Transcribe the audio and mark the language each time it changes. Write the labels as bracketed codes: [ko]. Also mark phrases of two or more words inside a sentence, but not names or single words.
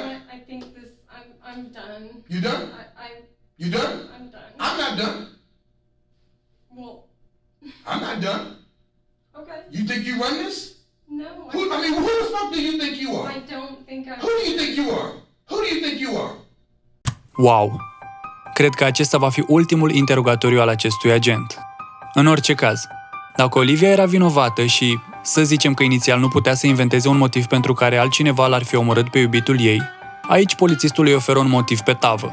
[en] know what? I think this... I'm done. You done? I You done? I'm done. I'm not done. Well. I'm not done. Okay. You think you run this? No. Who the fuck do you think you are? I don't think I. Who do you think you are? Who do you think you are? Wow! [ro] Cred că acesta va fi ultimul interogatoriu al acestui agent. În orice caz, dacă Olivia era vinovată și, să zicem că inițial nu putea să inventeze un motiv pentru care altcineva l-ar fi omorât pe iubitul ei, aici polițistul îi oferă un motiv pe tavă.